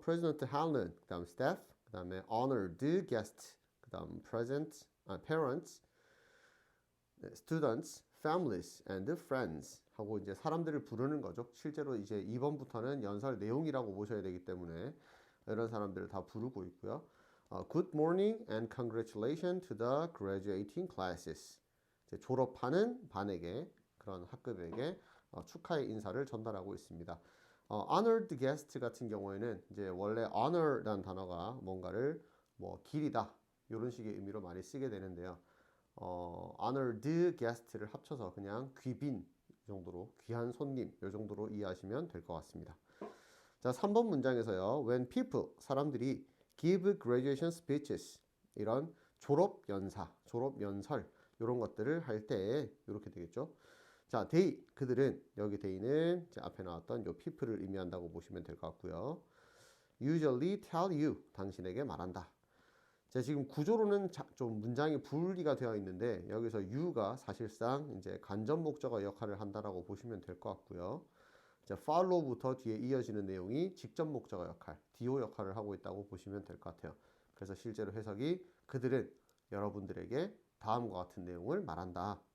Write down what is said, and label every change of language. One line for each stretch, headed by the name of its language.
Korean: President Helen, 그 다음 staff, 그 다음에 honored guest, 그 다음
English: parents, students, families, and friends
Korean: 하고 이제 사람들을 부르는 거죠. 실제로 이제 2번부터는 연설 내용이라고 보셔야 되기 때문에 이런 사람들을 다 부르고 있고요.
English: Good morning and congratulations to the graduating classes.
Korean: 이제 졸업하는 반에게 그런 학급에게 축하의 인사를 전달하고 있습니다. honored guest 같은 경우에는 이제 원래 honor라는 단어가 뭔가를 뭐 기리다 이런 식의 의미로 많이 쓰게 되는데요. honored guest를 합쳐서 그냥 귀빈 정도로 귀한 손님 이 정도로 이해하시면 될 것 같습니다. 자, 3번 문장에서요.
English: When people
Korean: 사람들이
English: give graduation speeches
Korean: 이런 졸업 연사, 졸업 연설 이런 것들을 할 때 이렇게 되겠죠. 자, they 그들은 여기 they는 앞에 나왔던 요 people을 의미한다고 보시면 될 것 같고요.
English: usually tell you
Korean: 당신에게 말한다. 자, 지금 구조로는 좀 문장이 분리가 되어 있는데 여기서 you가 사실상 이제 간접 목적어 역할을 한다라고 보시면 될 것 같고요. 자, follow부터 뒤에 이어지는 내용이 직접 목적어 역할, do 역할을 하고 있다고 보시면 될 것 같아요. 그래서 실제로 해석이 그들은 여러분들에게 다음과 같은 내용을 말한다.